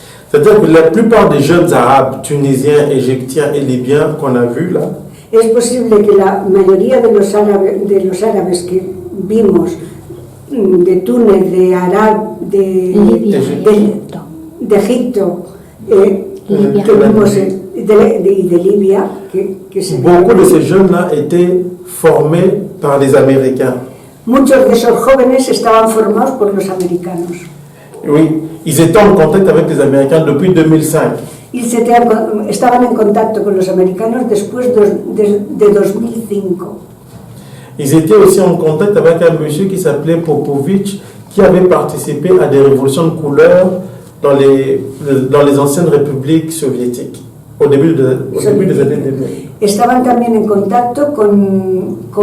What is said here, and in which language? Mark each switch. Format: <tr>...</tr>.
<fr>C'est-à-dire que la plupart des jeunes arabes, tunisiens, égyptiens et libyens qu'on a vus là,</fr> <es>Es posible que la mayoría de los árabes que vimos de Túnez, de Libia, de Egipto, Libia. que vimos y de Libia, que se</es> <fr>beaucoup de ces jeunes-là étaient formés par les Américains.</fr> <es>muchos de esos jóvenes estaban formados por los americanos.</es> <fr>Oui, ils étaient en contact avec les Américains depuis 2005.</fr> <es>Y estaban en contacto con los americanos después de 2005.</es> <fr>Ils étaient aussi en contact avec un monsieur qui s'appelait Popovich, qui avait participé à des révolutions de couleur dans les anciennes républiques soviétiques, au début des années 2000.</fr> <es>Estaban también en contacto con</es>